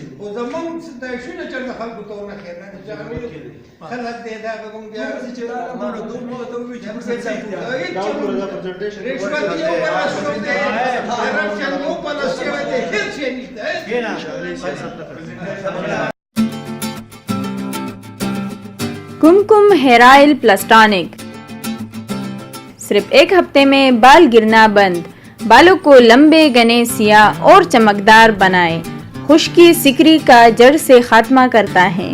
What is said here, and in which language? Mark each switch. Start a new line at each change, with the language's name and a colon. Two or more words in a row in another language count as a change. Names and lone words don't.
Pashto: خو زموږ دا شونه چېرته خلکو ته ونه ښایي خلک دی دا به موږ بیا چې راغلم نو دوی موږ ته ووایي چې موږ څه رشوت یو بله شوی دی کرپشن یو بله شوی دی هېڅ شی نشته
Urdu: کمکم ہیئر آئل پلس ٹانک صرف ایک ہفتے میں بال گرنا بند، بالوں کو لمبے گھنے سیاہ اور چمکدار بنائے، خشکی سکری کا جڑ سے خاتمہ کرتا ہے.